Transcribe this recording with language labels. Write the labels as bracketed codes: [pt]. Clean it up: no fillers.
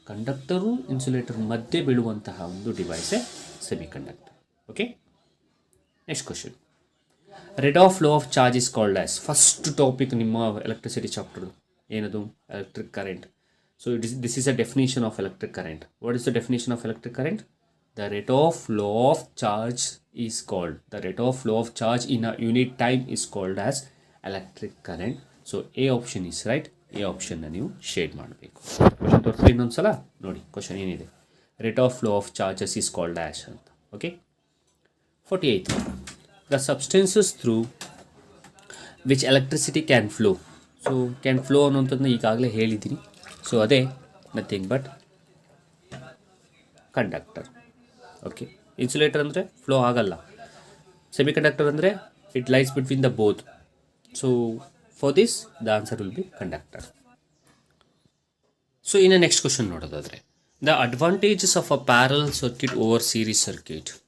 [kn] Conductor insulator ಮಧ್ಯೆ ಬೀಳುವಂತಹ ಒಂದು ಡಿವೈಸೇ semiconductor. [en] Okay, next question. Rate of flow of charge is called as. [kn] First topic ನಿಮ್ಮ electricity chapter ಏನದು? Electric current. [en] So this is a definition of electric current. What is the definition of electric current? The rate of flow of charge is called, the rate of flow of charge in a unit time is called as electric current. So A option is right. [kn] A option na ನೀವು shade ಮಾಡಬೇಕು. Question ತೋರಿಸಿ ಇನ್ನೊಂದ್ಸಲ ನೋಡಿ. Question ಏನಿದೆ? [en] Rate of flow of charges is called as ಅಂತ. Okay, 48, the substances through which electricity can flow. [kn] So can flow ಅನ್ನೋಂಥದ್ದನ್ನ ಈಗಾಗಲೇ ಹೇಳಿದ್ದೀನಿ. So ಅದೇ [en] Nothing but conductor. [kn] Okay, insulator ಅಂದರೆ ಫ್ಲೋ ಆಗಲ್ಲ. ಸೆಮಿಕಂಡಕ್ಟರ್ ಅಂದರೆ [en] It lies between the both. So for this the answer will be conductor. So [kn] ಇನ್ನು next question ನೋಡೋದಾದರೆ, [en] The advantages of a parallel circuit over series circuit.